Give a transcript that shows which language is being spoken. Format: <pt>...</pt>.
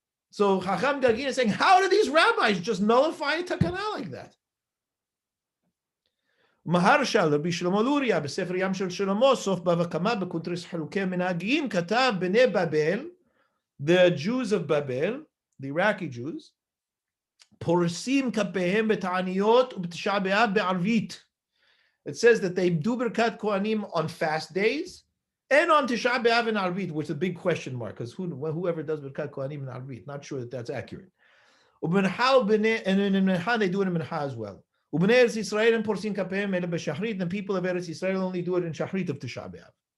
<en>So Hakham Gaguine is saying, how do these rabbis just nullify a takana like that?</en> <he>מהרש"ל רבי שלמה לוריה בספר ים של שלמה סוף בבא קמא בקונטרס חלוקי מנהגים כתב בני בבל,</he> <en>the Jews of Babel, the Iraqi Jews,</en> <he>פורסים כפיהם בתעניות ובתשעה באב בערבית.</he> <en>It says that they do birkat kohanim on fast days and on Tisha B'Av and Arvit, which is a big question mark, because whoever does birkat kohanim and Arvit, not sure that that's accurate. And in Mincha they do it in Mincha as well. And people of Eretz Israel only do it in Shachrit of Tisha B'Av.</en>